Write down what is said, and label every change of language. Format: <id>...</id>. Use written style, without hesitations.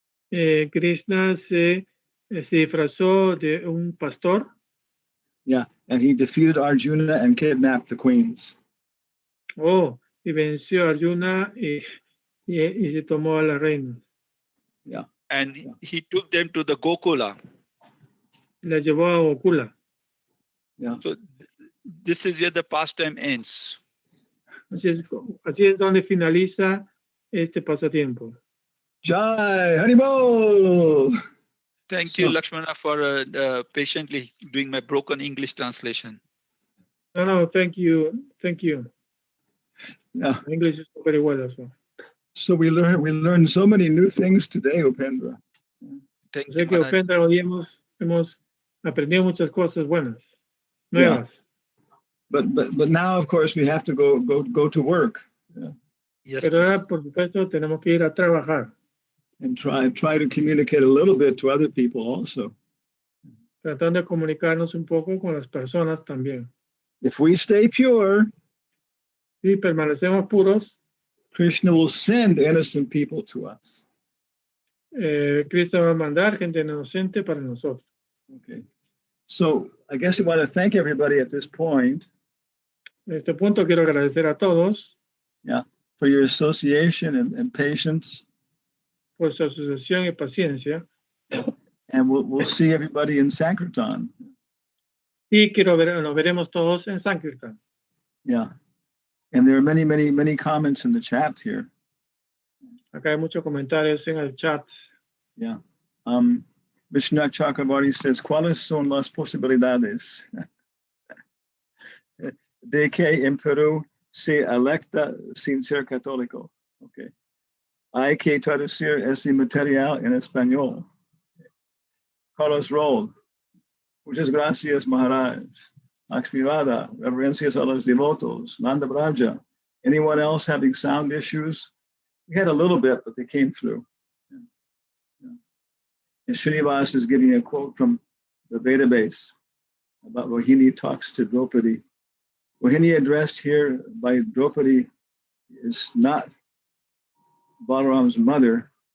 <es>Krishna se disfrazó de un pastor.</es> <en>Yeah, and he defeated Arjuna and kidnapped the queens.</en> <es>Oh, y venció a Arjuna y se tomó a las reinas.</es> <en>Yeah. And he took them to the Gokula.</en> <es>La llevó a Gokula.</es> <en>Yeah. So this is where the pastime ends.</en> <es>Así es donde finaliza este pasatiempo.</es> <hi>Jai Haribol!</hi> <en>Thank you, Lakshmana, for patiently doing my broken English translation. No, thank you. Yeah. English is very well as well. So we learned so many new things today, Upendra. Thank</en> <es>Sé</es> <en>you,</en> <es>que</es> <en>Maharaj.</en> <es>Upendra hoy hemos aprendido muchas cosas buenas, nuevas.</es> <en>Yeah. But now, of course, we have to go to work. Yeah. Yes,</en> <es>Pero ahora, por supuesto, tenemos que ir a trabajar.</es> <en>And try to communicate a little bit to other people also.</en> <es>Tratando de comunicarnos un poco con las personas también.</es> <en>If we stay pure,</en> <es>Si permanecemos puros,</es> <en>Krishna will send innocent people to us.</en> <es>Cristo va a mandar gente inocente para nosotros.</es> <en>Okay. So I guess I want to thank everybody at this point.</en> <es>En este punto quiero agradecer a todos.</es> <en>Yeah, for your association and patience.</en> <es>Por su asociación y paciencia.</es> <en>And we'll see everybody in Sankirtan.</en> <es>Y nos veremos todos en Sankirtan.</es> <en>Yeah. And there are many, many, many comments in the chat here.</en> <es>Acá hay muchos comentarios en el chat.</es> <en>Yeah.</en> <es>Vishnu Chakravarti</es> <en>says,</en> <es>¿cuáles son las posibilidades de que en Perú se electa sin ser católico?</es> <en>Okay.</en> <es>Hay que traducir ese material en español. Carlos Roll, muchas gracias, Maharaj. Lakshmi Radha, reverencias a los devotos.</es> <en>Nanda Braja, anyone else having sound issues? We had a little bit, but they came through. Yeah. And Srinivas is giving a quote from the database about Rohini talks to Draupadi. Rohini addressed here by Draupadi is not Balaram's mother.</en>